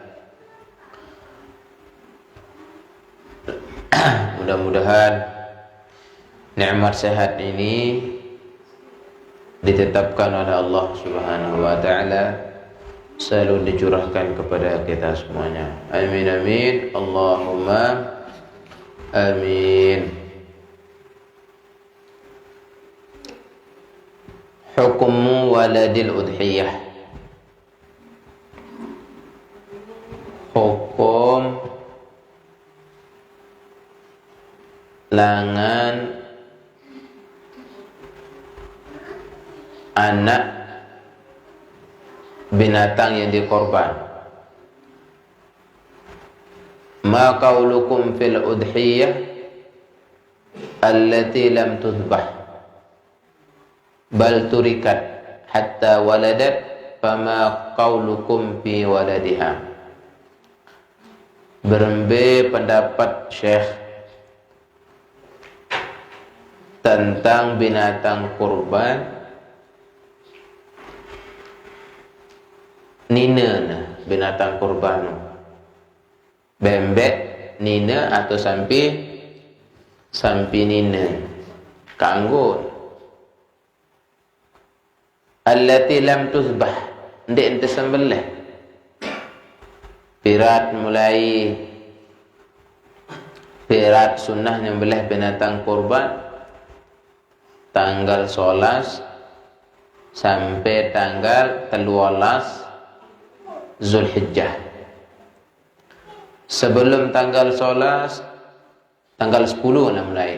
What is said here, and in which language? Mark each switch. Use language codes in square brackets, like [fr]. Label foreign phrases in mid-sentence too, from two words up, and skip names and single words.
[id] Mudah-mudahan nikmat sehat ini ditetapkan oleh [ar] الله سبحانه وتعالى [id] selalu dicurahkan kepada kita semuanya. [ar] آمين آمين. اللهم آمين. حكم ولد الأضحية. [id] Hukum langan anak binatang yang dikorban. [ar] ما قولكم في الأضحية التي لم تذبح بل تركت حتى ولدت فما قولكم في ولدها. [sas] Berembe pendapat Syekh tentang binatang kurban nina, binatang kurban bembek nina atau sampi nina kanggut [ar] التي لم تذبح, [sas] ndik ente sembelih. [id] Pirat sunnah nyembelih binatang kurban tanggal 11 sampai tanggal 13 Zulhijjah. Sebelum tanggal 11, tanggal 10 nak mulai.